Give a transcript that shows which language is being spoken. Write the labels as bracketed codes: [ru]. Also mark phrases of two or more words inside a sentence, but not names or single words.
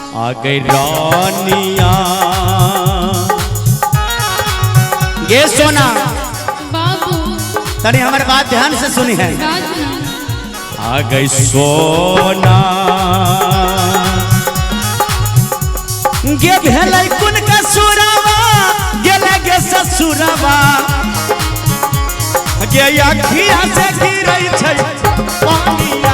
[mai] गई रानिया। ये सोना बाबू [bho] तनी हमारे बात ध्यान से सुनी है। बात ना [mai] आ गई सोना गे भेलै कुन का सुरावा गेले गे ससुरवा गे अखिया से गिरै छै पानिया।